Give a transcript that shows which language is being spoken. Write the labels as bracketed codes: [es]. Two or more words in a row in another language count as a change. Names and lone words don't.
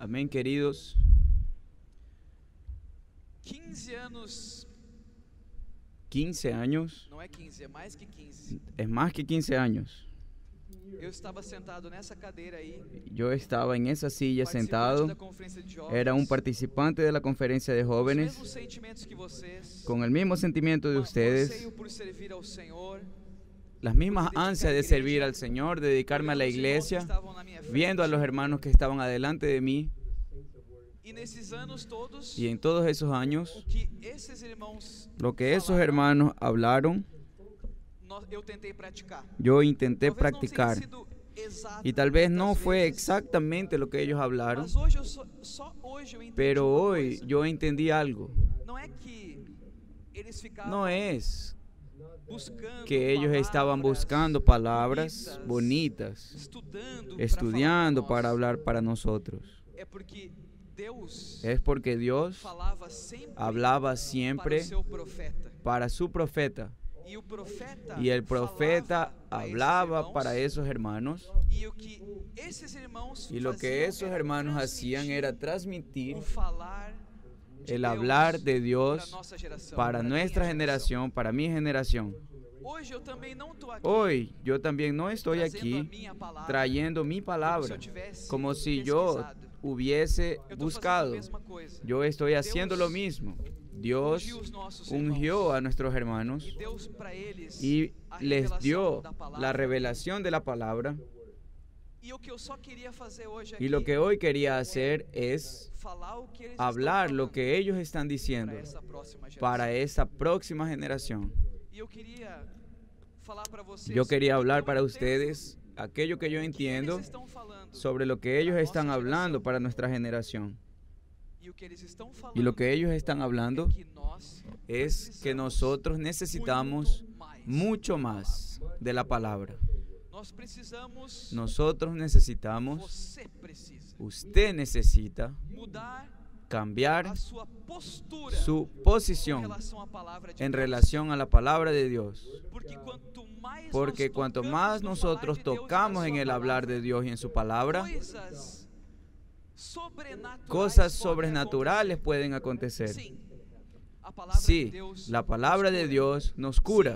[pt] queridos, 15 anos, [es] 15 años, [pt] não é 15, é mais que 15. [es] es más que 15 años. [pt] Eu estava sentado nessa cadeira aí, [es] Yo estaba en esa silla [pt] participante sentado, da conferência de jovens, [es] era un participante de la conferencia de [pt] os [es] jóvenes, [pt] mesmos sentimentos que vocês, [es] con el mismo sentimiento de [pt] um [es] ustedes, [pt] anseio por servir ao Senhor, [es] las mismas ansias de servir al Señor, de dedicarme a la iglesia, viendo a los hermanos que estaban adelante de mí. [pt] E nesses anos todos, [es] Y en todos esos años, [pt] o que esses irmãos [es] lo que esos [pt] falaram, [es] hermanos hablaron, [pt] eu tentei praticar. [es] yo intenté [pt] Talvez não tenha [es] practicar. [pt] sido exato [es] Y tal vez no [pt] muitas [es] fue [pt] vezes, [es] exactamente lo que ellos hablaron, [pt] mas hoje só hoje eu entendi [es] pero [pt] uma [es] hoy [pt] coisa. [es] yo entendí algo. [pt] Não é que eles ficavam [es] No es [pt] buscando [es] que ellos estaban [pt] palavras [es] buscando palabras bonitas, [pt] estudando [es] estudiando para [pt] para [es] hablar para nosotros. [pt] É porque Deus [es] Es porque Dios [pt] falava sempre [es] hablaba [pt] para [es] siempre [pt] o seu profeta. [es] para su profeta. [pt] E o profeta [es] Y el profeta [pt] falava para esses [es] hablaba [pt] irmãos, [es] para esos hermanos. [pt] e o que esses irmãos [es] Y lo que [pt] faziam [es] esos [pt] era [es] hermanos [pt] transmitir [es] hacían era transmitir [pt] o falar de [es] el [pt] Deus [es] hablar de [pt] para [es] Dios nossa geração, para para nuestra [pt] minha [es] generación, para mi generación. [pt] Hoje eu também não estou aqui [es] Hoy yo también no estoy [pt] trazendo a [es] aquí [pt] minha palavra [es] trayendo mi [pt] como se [es] palabra [pt] eu tivesse [es] como si yo [pt] pesquisado. [es] hubiese [pt] Eu estou fazendo a [es] buscado. [pt] mesma coisa. [es] Yo estoy haciendo lo [pt] Deus [es] mismo. Dios [pt] ungiu os nossos [es] ungió [pt] irmãos [es] a nuestros hermanos [pt] e Deus para eles [es] y a les [pt] revelação [es] dio [pt] da palavra. [es] la revelación de la palabra. [pt] E o que eu só queria fazer hoje [es] Y lo [pt] aqui [es] que hoy quería hacer es [pt] falar o que eles [es] hablar [pt] estão [es] lo [pt] falando [es] que ellos están diciendo [pt] para essa próxima geração. [es] para esa próxima generación. [pt] E eu queria falar para vocês [es] Yo quería [pt] o que [es] hablar [pt] eu [es] para [pt] entendo [es] ustedes aquello que yo [pt] que [es] entiendo [pt] eles estão falando [es] sobre lo que ellos [pt] para a [es] están [pt] nossa [es] hablando [pt] geração. [es] para nuestra generación. [pt] E o que eles estão falando [es] Y lo que ellos están hablando [pt] é que nós [es] es que [pt] precisamos [es] nosotros necesitamos [pt] muito mais. [es] mucho más de la palabra. [pt] Nós precisamos, [es] Nosotros necesitamos, [pt] você precisa [es] usted necesita [pt] mudar [es] cambiar [pt] a sua postura [es] su [pt] em [es] posición [pt] relação à palavra de [es] en [pt] Deus. [es] relación a la palabra de Dios. [pt] Porque [es] Porque cuanto más nosotros tocamos en el hablar de Dios y en su palabra, cosas sobrenaturales pueden acontecer. Sí, la palabra de Dios nos cura.